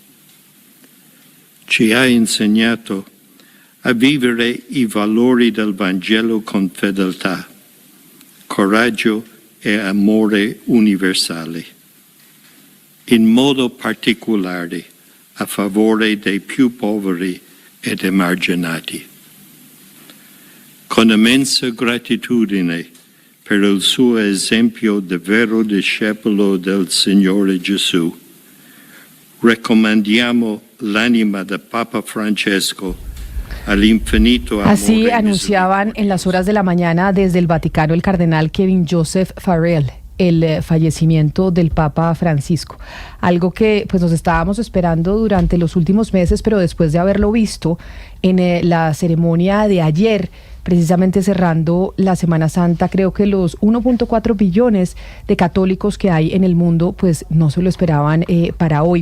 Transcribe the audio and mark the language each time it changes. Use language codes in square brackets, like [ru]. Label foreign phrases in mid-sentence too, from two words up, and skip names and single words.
[it] Ci ha insegnato a vivere i valori del Vangelo con fedeltà, coraggio e amore universale, in modo particolare a favore dei più poveri ed emarginati. Con immensa gratitudine per il suo esempio di vero discepolo del Signore Gesù, raccomandiamo l'anima del Papa Francesco. [es] Así anunciaban en las horas de la mañana desde el Vaticano el cardenal Kevin Joseph Farrell el fallecimiento del Papa Francisco, algo que pues nos estábamos esperando durante los últimos meses, pero después de haberlo visto en la ceremonia de ayer, precisamente cerrando la Semana Santa, creo que los 1.4 billones de católicos que hay en el mundo pues no se lo esperaban para hoy.